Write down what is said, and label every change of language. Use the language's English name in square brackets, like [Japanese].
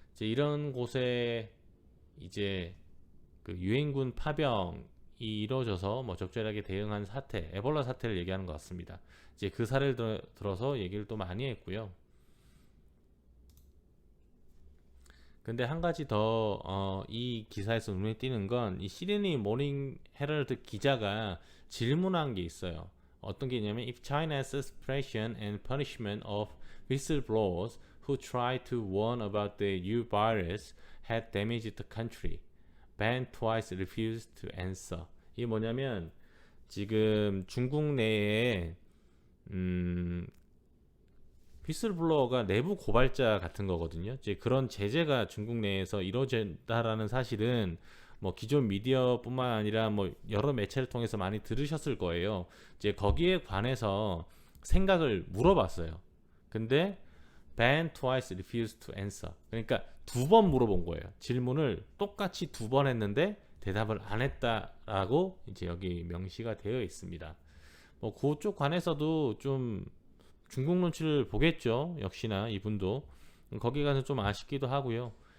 [Korean] 이제 이런 곳에 이제 그 유엔군 파병이 이루어져서 뭐 적절하게 대응한 사태, 에볼라 사태를 얘기하는 것 같습니다. 이제 그 사례를 들어서 얘기를 또 많이 했고요. 근데 한 가지 더 이 기사에서 눈에 띄는 건 이 시드니 모닝 헤럴드 기자가 질문한 게 있어요. 어떤 게 있냐면 [English] if China's suppression and punishment of whistleblowers who try to warn about the new virus had damaged the country, ban twice refused to answer. [Korean] 이게 뭐냐면 지금 중국 내에 휘슬블로어가 내부 고발자 같은 거거든요. 이제 그런 제재가 중국 내에서 이루어진다라는 사실은 뭐 기존 미디어뿐만 아니라 뭐 여러 매체를 통해서 많이 들으셨을 거예요. 이제 거기에 관해서 생각을 물어봤어요. 근데 [English] ban twice refused to answer. [Korean] 그러니까 두 번 물어본 거예요. 질문을 똑같이 두 번 했는데 대답을 안 했다라고 이제 여기 명시가 되어 있습니다. 뭐 그쪽 관해서도 좀 중국 눈치를 보겠죠. 역시나 이분도 거기 가서 좀 아쉽기도 하고요.